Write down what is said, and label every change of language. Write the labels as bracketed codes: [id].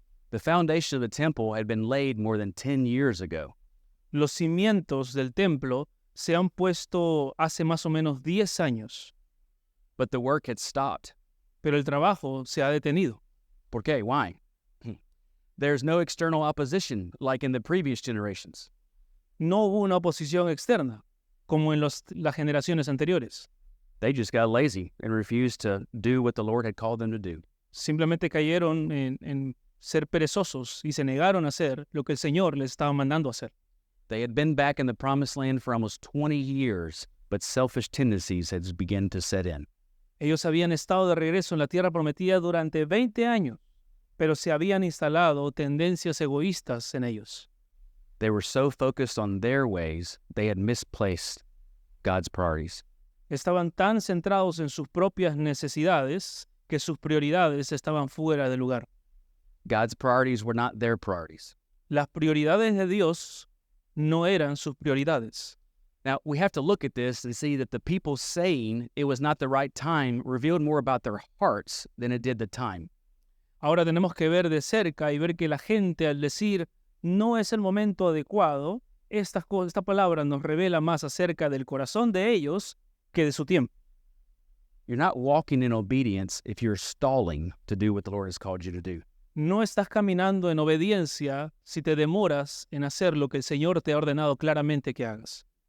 [en] The foundation of the temple had been laid more than 10 years ago. [es] Los cimientos del templo se han puesto hace más o menos 10 años, [en] But the work had stopped. [es] pero el trabajo se ha detenido. ¿Por qué? [en] Why? There's no external opposition like in the previous generations. [es] No hubo una oposición externa, como en las generaciones anteriores. [en] They just got lazy and refused to do what the Lord had called them to do. [es] Simplemente cayeron en ser perezosos y se negaron a hacer lo que el Señor les estaba mandando hacer. [en] They had been back in the promised land for almost 20 years, but selfish tendencies had begun to set in. [es] Ellos habían estado de regreso en la tierra prometida durante 20 años, pero se habían instalado tendencias egoístas en ellos. [en] They were so focused on their ways, they had misplaced God's priorities. [es] Estaban tan centrados en sus propias necesidades que sus prioridades estaban fuera de lugar. [en] God's priorities were not their priorities. [es] Las prioridades de Dios no eran sus prioridades. [en] Now, we have to look at this and see that the people saying it was not the right time revealed more about their hearts than it did the time. [es] Ahora tenemos que ver de cerca y ver que la gente al decir no es el momento adecuado, esta palabra nos revela más acerca del corazón de ellos que de su tiempo. [en] You're not walking in obedience if you're stalling to do what the Lord has called you to do. [es] No estás caminando en obediencia si te demoras en hacer lo que el Señor te ha ordenado claramente que hagas.